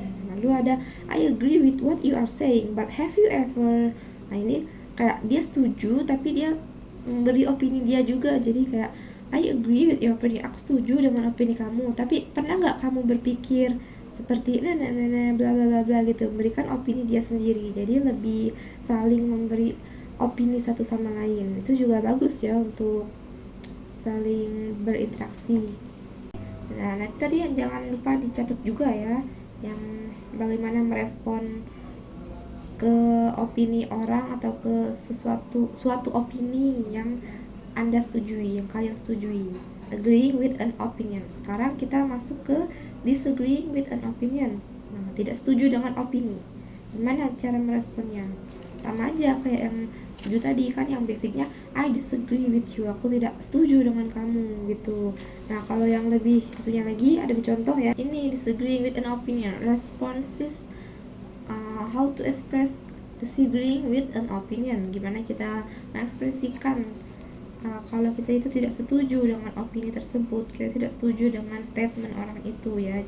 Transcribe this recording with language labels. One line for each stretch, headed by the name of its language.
Indonesian: Lalu ada
English: I agree with what you are saying, but have you ever.
Indonesian: Nah, ini kayak dia setuju tapi dia memberi opini dia juga, jadi kayak
English: I agree with your opinion,
Indonesian: aku setuju dengan opini kamu, tapi pernah nggak kamu berpikir seperti bla bla bla bla gitu, memberikan opini dia sendiri. Jadi lebih saling memberi opini satu sama lain, itu juga bagus ya untuk saling berinteraksi. Nah, tadi yang jangan lupa dicatat juga ya, yang bagaimana merespon ke opini orang atau ke suatu opini yang Anda setujui, yang kalian setujui.
English: Agreeing with an opinion.
Indonesian: Sekarang kita masuk ke
English: disagreeing with an opinion.
Indonesian: Nah, tidak setuju dengan opini. Gimana cara meresponnya? Sama aja kayak yang setuju tadi kan, yang basicnya
English: I disagree with you,
Indonesian: aku tidak setuju dengan kamu gitu. Nah, kalau yang lebih itunya lagi ada di contoh ya. Ini
English: disagreeing with an opinion. Responses how to express disagreeing with an opinion.
Indonesian: Gimana kita mengekspresikan kalau kita itu tidak setuju dengan opini tersebut, kita tidak setuju dengan statement orang itu ya.